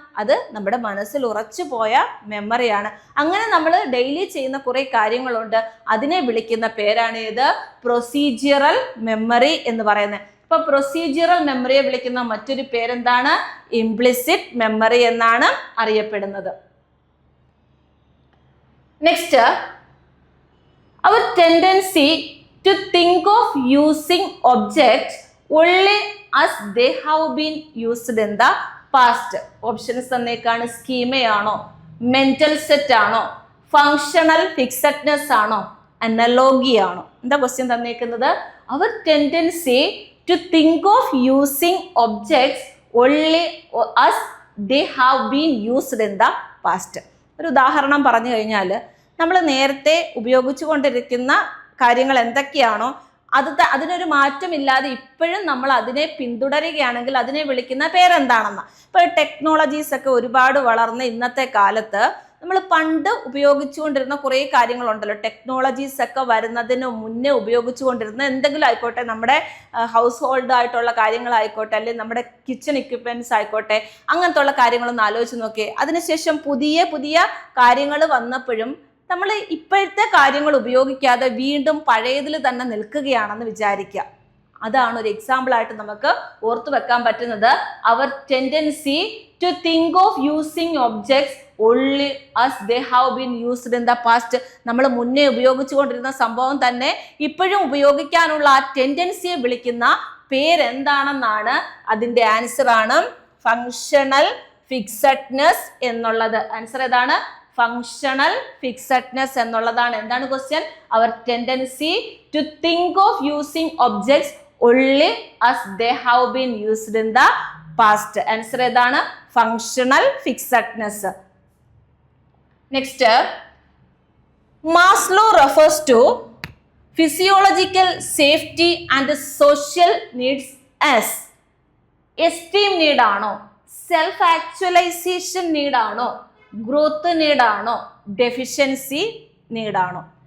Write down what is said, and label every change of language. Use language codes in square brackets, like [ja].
[ml] അത് നമ്മുടെ മനസ്സിൽ ഉറച്ചു പോയ മെമ്മറിയാണ്. അങ്ങനെ നമ്മൾ ഡെയിലി ചെയ്യുന്ന കുറെ കാര്യങ്ങളുണ്ട്. അതിനെ വിളിക്കുന്ന പേരാണ് ഏത്? പ്രൊസീജിയറൽ മെമ്മറി എന്ന് പറയുന്നത്. അപ്പൊ പ്രൊസീജിയറൽ മെമ്മറിയെ വിളിക്കുന്ന മറ്റൊരു പേരെന്താണ്? ഇംപ്ലിസിറ്റ് മെമ്മറി എന്നാണ് അറിയപ്പെടുന്നത്. [en] Next, our tendency to think of using objects only as they have been used in the past. [ml] Options തന്നേക്കാണ്. സ്കീമയാണോ, mental set ആണോ, ഫങ്ഷണൽ ഫിക്സഡ്നെസ് ആണോ, അനലോഗി ആണോ? എന്താ question തന്നേക്കുന്നത്? [en] Our tendency to think of using objects only as they have been used in the past. [ml] ഒരു ഉദാഹരണം പറഞ്ഞു കഴിഞ്ഞാൽ, നമ്മൾ നേരത്തെ ഉപയോഗിച്ചു കൊണ്ടിരിക്കുന്ന കാര്യങ്ങൾ എന്തൊക്കെയാണോ അതിനൊരു മാറ്റമില്ലാതെ ഇപ്പോഴും നമ്മൾ അതിനെ പിന്തുടരുകയാണെങ്കിൽ അതിനെ വിളിക്കുന്ന പേരെന്താണെന്ന്. ഇപ്പോൾ ടെക്നോളജീസ് ഒക്കെ ഒരുപാട് വളർന്ന ഇന്നത്തെ കാലത്ത് നമ്മൾ പണ്ട് ഉപയോഗിച്ചുകൊണ്ടിരുന്ന കുറേ കാര്യങ്ങളുണ്ടല്ലോ. ടെക്നോളജീസ് ഒക്കെ വരുന്നതിന് മുന്നേ ഉപയോഗിച്ചുകൊണ്ടിരുന്ന എന്തെങ്കിലും ആയിക്കോട്ടെ, നമ്മുടെ ഹൗസ് ഹോൾഡ് ആയിട്ടുള്ള കാര്യങ്ങളായിക്കോട്ടെ, അല്ലെങ്കിൽ നമ്മുടെ കിച്ചൺ എക്യുപ്മെന്റ്സ് ആയിക്കോട്ടെ, അങ്ങനത്തെ ഉള്ള കാര്യങ്ങളൊന്ന് ആലോചിച്ച് നോക്കിയേ. അതിനുശേഷം പുതിയ പുതിയ കാര്യങ്ങൾ വന്നപ്പോഴും നമ്മൾ ഇപ്പോഴത്തെ കാര്യങ്ങൾ ഉപയോഗിക്കാതെ വീണ്ടും പഴയതിൽ തന്നെ നിൽക്കുകയാണെന്ന് വിചാരിക്കുക. അതാണ് ഒരു എക്സാമ്പിൾ ആയിട്ട് നമുക്ക് ഓർത്തു വെക്കാൻ പറ്റുന്നത്. [en] Our tendency to think of using objects only as they have been used in the past. [ml] നമ്മൾ മുന്നേ ഉപയോഗിച്ചുകൊണ്ടിരുന്ന സംഭവം തന്നെ ഇപ്പോഴും ഉപയോഗിക്കാനുള്ള ആ ടെൻഡൻസിയെ വിളിക്കുന്ന പേരെന്താണെന്നാണ് അതിൻ്റെ ആൻസർ ആണ് ഫങ്ഷണൽ ഫിക്സഡ്നെസ് എന്നുള്ളത്. ആൻസർ ഏതാണ്? ഫങ്ഷണൽ ഫിക്സഡ്നെസ് എന്നുള്ളതാണ്. എന്താണ് question? [en] Our tendency to think of using objects only as they have been used in the past. [ml] Answer ഏതാണ്? Functional ഫിക്സഡ്നെസ്. [en] Next, Maslow refers to physiological safety and social needs as esteem നീഡാണോ, self actualization നീഡാണോ, growth നീഡാണോ, deficiency നീഡാണോ?